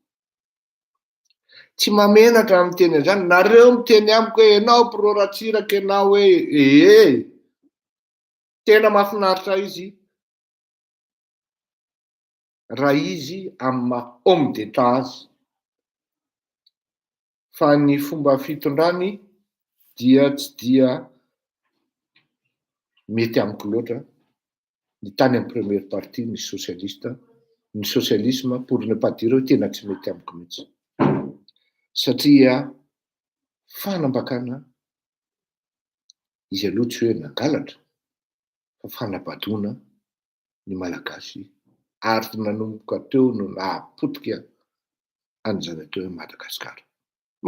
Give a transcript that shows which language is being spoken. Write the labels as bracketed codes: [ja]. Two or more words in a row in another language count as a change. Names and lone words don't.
[mg] Tsy mamenatra amin'ny teny an'izany. Nareo miteny amiko hoe ianao Proratsiraka, ianao hoe tena mahafinaritra izy raha izy amin'ny maha [fr] homme d'état [mg] azy. Fa ny fomba fitondrany dia tsy dia mety amiko loatra. Ny tany amin'ny [fr] première partie [mg] ny [fr] socialisme pour ne pas dire [mg] hoe tena tsy mety amiko mihitsy. Satria fanambakana izy aloha tsy hoe nangalatra fa fanabadoana ny malagasy ary nanomboka teo no nahapotika an'izany atao hoe Madagasikara.